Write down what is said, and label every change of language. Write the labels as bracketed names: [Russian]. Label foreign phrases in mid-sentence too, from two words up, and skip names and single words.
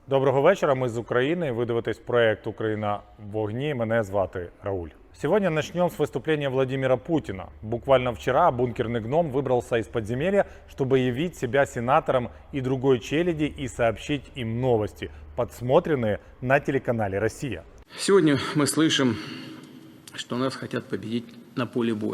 [Ukrainian] Доброго вечора, ми з України. Ви дивитесь проект «Україна в вогні». Мене звати Рауль. [Russian] Сегодня начнем с выступления Владимира Путина. Буквально вчера бункерный гном выбрался из подземелья, чтобы явить себя сенатором и другой челяди и сообщить им новости, подсмотренные на телеканале «Россия». Сегодня мы слышим, что нас хотят победить на поле боя.